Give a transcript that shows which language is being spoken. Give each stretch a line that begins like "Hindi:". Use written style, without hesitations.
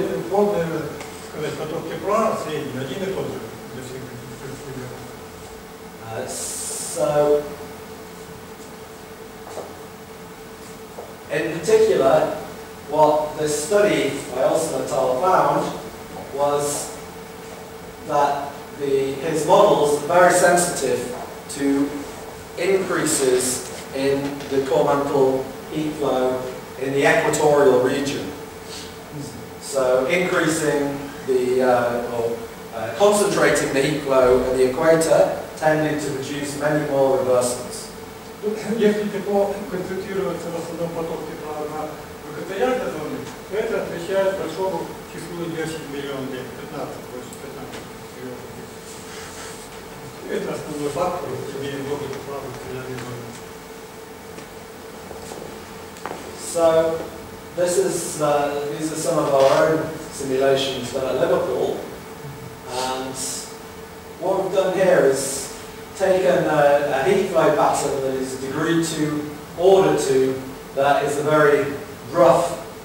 Russian: Можно сказать, поток тепла средний один и тот же для всех экспериментов.
English: So, in particular, what this study by Untitled found was that his models are very sensitive to increases in the core-mantle heat flow in the equatorial region. So increasing concentrating the heat flow at the equator tended to produce many more reversals.
Russian: Если тепло концентрируется в основном поток тепла на экваториальной зоне, то это отвечает большому числу 10 миллионов лет, 15, больше 15 миллионов лет. Это основной фактор, имея много тепла в экваториальной зоне.
English: So these are some of our own simulations done at Liverpool, and what we've done here is taken a heat flow pattern that is degree 2, order 2, that is a very rough